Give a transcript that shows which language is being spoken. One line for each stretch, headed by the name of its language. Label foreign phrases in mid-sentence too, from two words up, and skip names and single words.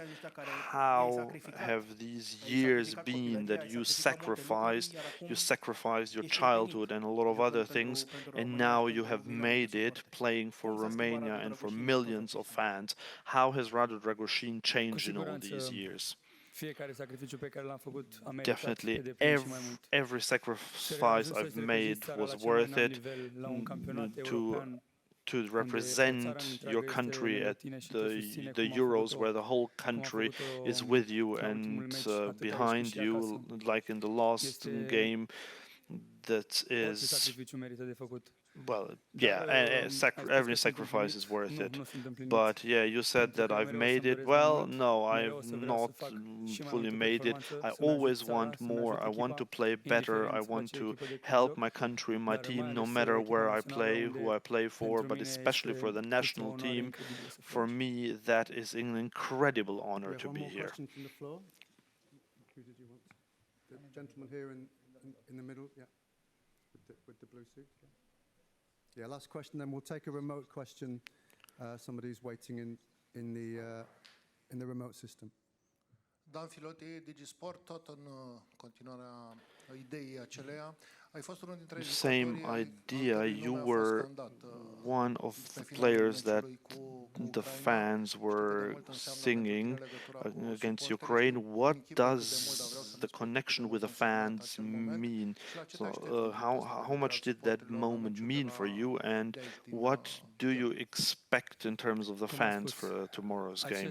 English: How have these years been that you sacrificed? You sacrificed your childhood and a lot of other things, and now you have made it playing for Romania and for millions of fans. How has Radu Dragusin changed in all these years?
Romanian: Fiecare sacrificiu pe care l-am făcut a meritat
English: Definitely,
Romanian: pe deplin și mai mult.
English: every sacrifice I've made was worth it to represent your country at the Euros, where the whole country is with you and behind you, like in the last game. That is,
Romanian: sacrificiu merită de făcut.
English: well, yeah, every sacrifice is worth it. But yeah, you said that I've made it. Well, no, I've not fully made it. I always want more. I want to play better. I want to help my country, my team, no matter where I play, who I play for, but especially for the national team. For me, that is an incredible honor to be here. Who did you want? The gentleman here in the middle, yeah, with the blue suit. Yeah, last question, then we'll take a remote question. Somebody's waiting in the remote system.
Romanian: Dan Filoti, DigiSport, tot în continuarea ideii aceleia. Ai fost unul dintre
English: same idea. You were one of the players that the fans were singing against Ukraine. What does the connection with the fans mean? So, how much did that moment mean for you, and what do you expect in terms of the fans for tomorrow's game?